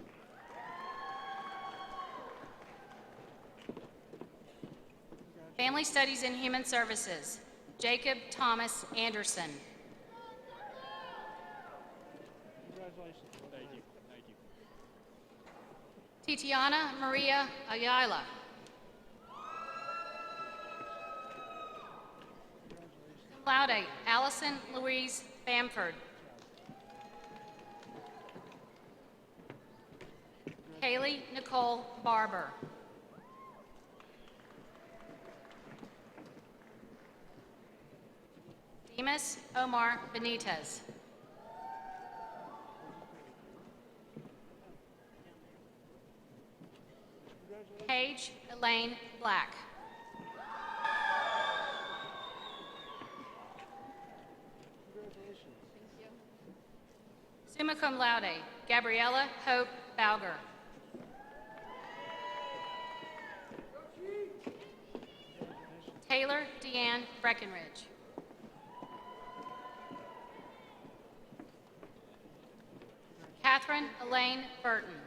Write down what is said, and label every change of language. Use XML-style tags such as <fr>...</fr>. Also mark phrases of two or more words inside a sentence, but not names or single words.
<en>Family Studies and Human Services, Jacob Thomas Anderson. Titiana Maria Ayala.</en> <la>Cum laude,</la> <en>Allison Louise Bamford. Kaylee Nicole Barber. Demas Omar Benitez. Paige Elaine Black.</en> <la>Summa cum laude,</la> <en>Gabriella Hope Bauger. Taylor Deanne Breckenridge. Catherine Elaine Burton.</en>